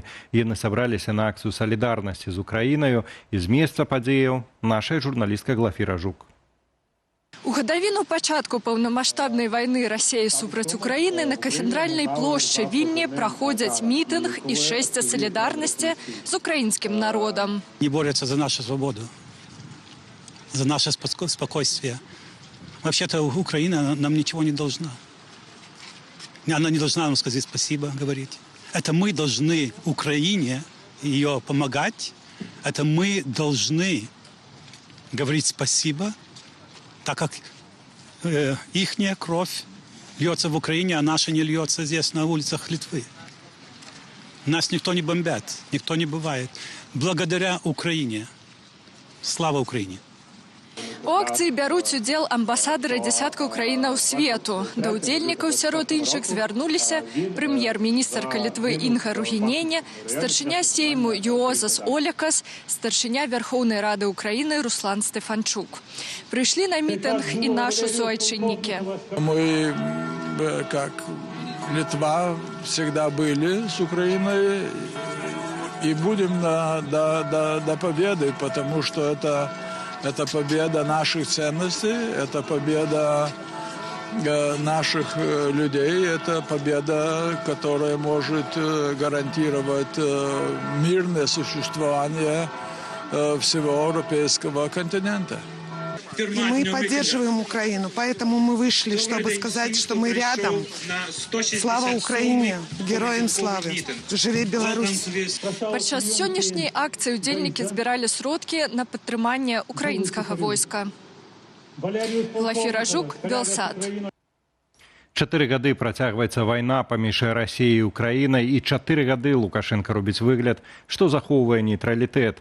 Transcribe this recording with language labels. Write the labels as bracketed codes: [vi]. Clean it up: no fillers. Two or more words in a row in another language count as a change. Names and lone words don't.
[be] Яны сабраліся на акцыю салідарнасці з Украінаю, і з месца падзеяў наша журналістка Глафіра Жук. У гадавіну пачатку паўнамаштабнай вайны Расіі супраць Украіны на кафедральнай плошчы Вільні праходзяць мітынг і шэсце салідарнасці з украінскім народам. [ru] Не борюцца за нашу свабоду, за наше спокойствие. Вообще-то Украина нам ничего не должна. Она не должна нам сказать спасибо, говорить. Это мы должны Украине ее помогать. Это мы должны говорить спасибо, так как ихняя кровь льется в Украине, а наша не льется здесь, на улицах Литвы. Нас никто не бомбят, никто не бывает. Благодаря Украине. Слава Украине! [be] У акцыі бяруць удзел амбасадары дзясяткаў краінаў свету. Да ўдзельнікаў сярод іншых звярнуліся прэм'ер-міністрка Літвы Інга Ругінене, старшыня сейму Юозас Олякас, старшыня Верховнай Рады Украины Руслан Стефанчук. Прыйшлі на мітынг і нашы суайчыннікі. [ru] Мы, как Литва, всегда были с Украиной и будем до победы, потому что это победа наших ценностей, это победа наших людей, это победа, которая может гарантировать мирное существование всего европейского континента. И мы поддерживаем Украину, поэтому мы вышли, чтобы сказать, что мы рядом. Слава Украине! Героям славы! [be] Живи Беларусь! Падчас сённяшняй акцыі ўдзельнікі збіралі сродкі на падтрыманне украінскага войска. Глафіра Жук, Белсад. 4 гады працягваецца вайна паміж Расіяй і Украінай, і 4 гады Лукашенко робіць выгляд, што захоўвае нейтралітэт.